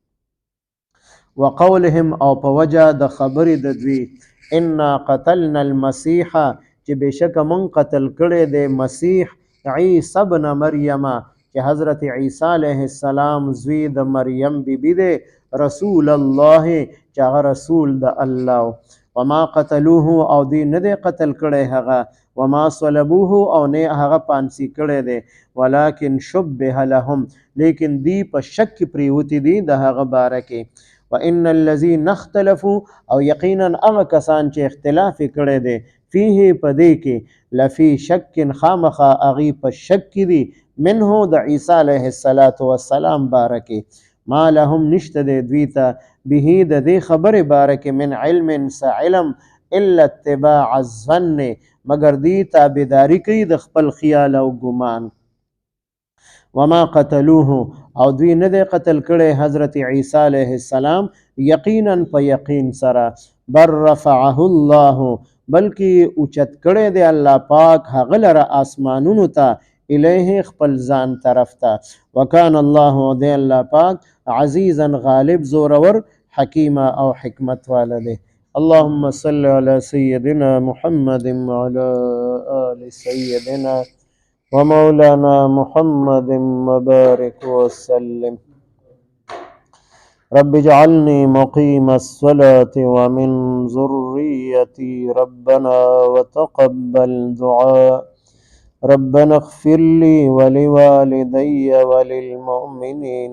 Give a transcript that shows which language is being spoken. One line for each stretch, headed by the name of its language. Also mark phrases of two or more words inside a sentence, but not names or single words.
Pashto: وقولهم او په وجه د خبرې د دوی
Arabic: انا قتلنا المسیح
Pashto: چې بشک مونږ قتل کړی دی مسیح عیسی ابن مریم چې حضرت عیسی
Arabic: علیه السلام
Pashto: زوی د مریم بیبی دی
Arabic: رسول الله
Pashto: چې هغه رسول د الله
Arabic: وما قتلوه
Pashto: او دی نه دی قتل کړی هغه
Arabic: وما صلبوه
Pashto: او نه هغه پانسی کړی دی
Arabic: ولکن شبه لهم
Pashto: لیکن دی په شک پریوتی دی د هغه باره کې
Arabic: وان الذين اختلفوا
Pashto: او یقینا هغه کسان چې اختلاف کړی دی فيه پدې کې
Arabic: لفي شک
Pashto: خامخا اغي په شک کې دي منه د عیسی
Arabic: علیه السلام
Pashto: باره کې
Arabic: ما لهم
Pashto: نشته دی دوی ته به د دې خبرې باره کې
Arabic: من علم علم الا اتباع الظن
Pashto: مگر دی تابعداري کوي د خپل خیال او ګمان
Arabic: وما قتلوه
Pashto: او دوی نه دی قتل کړی حضرت عیسی
Arabic: علیه السلام
Pashto: یقینا په یقین سره
Arabic: بر رفعه الله
Pashto: بلکې اوچت کړی دی الله پاک هغه لره آسمانونو ته الیه خپل ځان طرف ته
Arabic: وکان الله
Pashto: دی الله پاک عزیزا غالب زورور حکیم او حکمت والا دی
Arabic: اللهم صل على سيدنا محمد وعلى آل سيدنا ومولانا محمد وبارك وسلم رب اجعلني مقيم الصلاة ومن ذريتي ربنا وتقبل دعاء ربنا اغفر لي ولوالدي وللمؤمنين